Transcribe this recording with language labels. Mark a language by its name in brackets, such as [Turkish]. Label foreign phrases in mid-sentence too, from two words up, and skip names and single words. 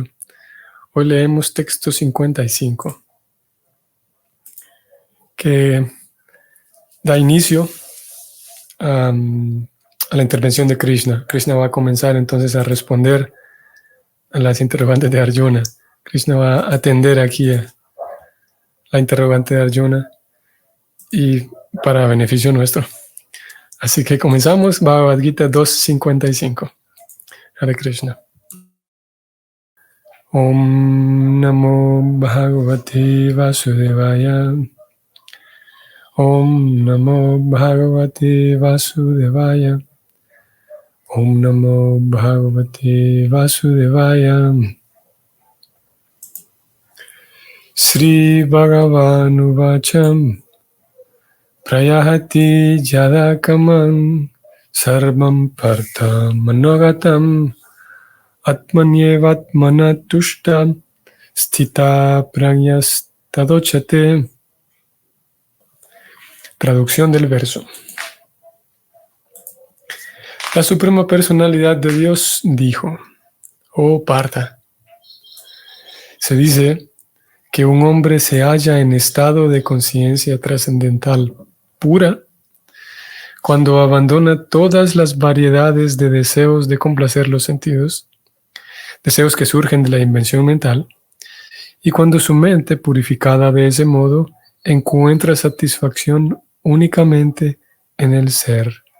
[Spanish] Hoy leemos texto 55, que da inicio a la intervención de Krishna. Krishna va a comenzar entonces a responder a las interrogantes de Arjuna. Krishna va a atender aquí a la interrogante de Arjuna y para beneficio nuestro. Así que comenzamos Bhagavad Gita 2.55. [Sanskrit] हरे कृष्ण. ॐ नमो भगवते वासुदेवाय. ॐ नमो भगवते वासुदेवाय. ॐ नमो भगवते वासुदेवाय. श्रीभगवानुवाच प्रजहाति यदा कामान् सर्वान् पार्थ मनोगतान् आत्मन्येवात्मना तुष्टः स्थितप्रज्ञस्तदोच्यते. [Spanish] Traducción del verso. La Suprema Personalidad de Dios dijo: Oh Partha, se dice que un hombre se halla en estado de conciencia trascendental pura cuando abandona todas las variedades de deseos de complacer los sentidos, deseos que surgen de la invención mental, y cuando su mente, purificada de ese modo, encuentra satisfacción únicamente en el ser.